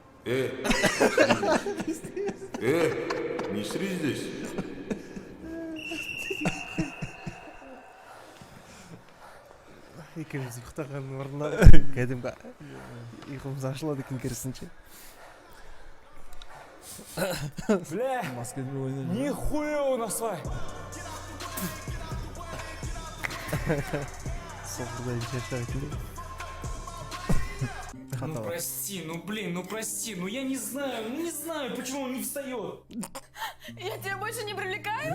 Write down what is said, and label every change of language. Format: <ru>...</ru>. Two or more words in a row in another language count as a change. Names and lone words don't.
<ru>Не сри здесь.</ru> <kk>Екеуміз ұйықтаған орнына кәдімгі ұйқымыз ашылады екен керісінше.</kk> <ru>Бля,</ru> <kk>Баскетбол ойнайды.</kk> <ru>нихуя у нас, Вай.</ru> <kk>Соңғыдан шаршайтын.</kk> <ru>Ну прости, ну блин, ну прости, ну я не знаю, почему он не встает. Я тебя больше не привлекаю?</ru>